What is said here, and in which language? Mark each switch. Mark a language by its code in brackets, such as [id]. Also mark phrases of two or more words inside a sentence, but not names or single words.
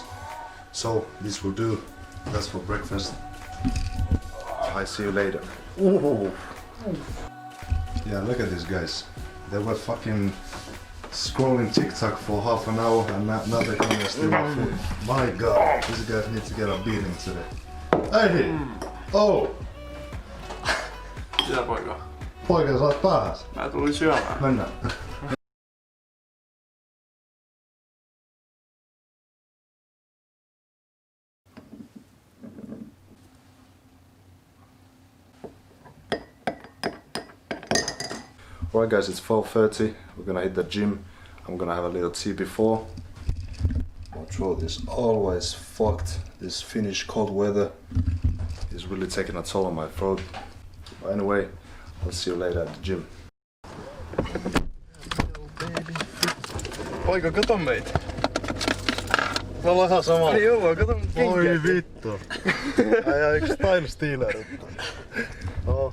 [en] So this will do. That's for breakfast. I see you later. Ooh. Yeah, look at these guys. They were fucking scrolling TikTok for half an hour and now they're coming and steal my food. My god, these guys need to get a beating today. Hey! Oh! [fi] Mitä poika? Poika, sä oot pääs. Mä tulin syömään. Mennään. [en] Alright guys, it's 12:30. We're gonna hit the gym. I'm gonna have a little tea before. My throat is always fucked. This Finnish cold weather is really taking a toll on my throat. But anyway, I'll see you later at the gym. [fi] Poika, kato meitä. Me ollaan ihan samalla. Joo, kato mun kenkää. Oi vittu. Äijä yks Time Stealer. [en] Oh.